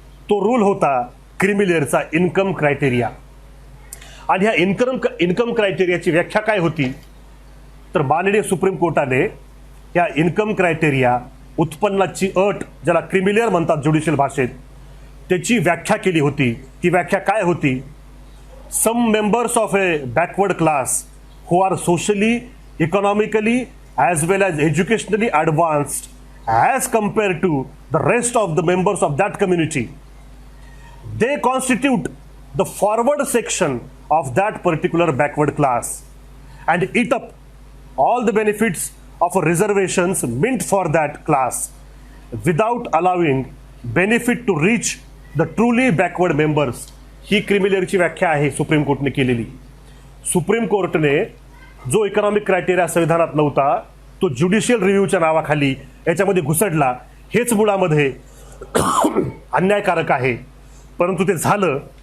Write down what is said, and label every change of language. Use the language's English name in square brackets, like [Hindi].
[Marathi] तो रूल होता creamy लेअरचा income criteria. आणि ह्या इन्कम क्रायटेरियाची व्याख्या काय होती? तर माननीय सुप्रीम कोर्टाने या इन्कम क्रायटेरिया, उत्पन्नाची अट ज्याला क्रिमी लेअर म्हणतात ज्युडिशियल भाषेत, त्याची व्याख्या केली होती. ती व्याख्या काय होती? [English] Some members of a backward class who are socially, economically as well as educationally advanced as compared to the rest of the members of that community they constitute the forward section of that particular backward class and eat up all the benefits of reservations meant for that class without allowing benefit to reach the truly backward members. [Marathi] ही क्रिमिलेअरची व्याख्या आहे supreme कोर्टने केलेली. Supreme कोर्टने जो economic criteria संविधानात नव्हता तो judicial रिव्ह्यूच्या नावाखाली याच्यामध्ये घुसडला. हेच मुळामध्ये अन्यायकारक आहे, परंतु ते झालं.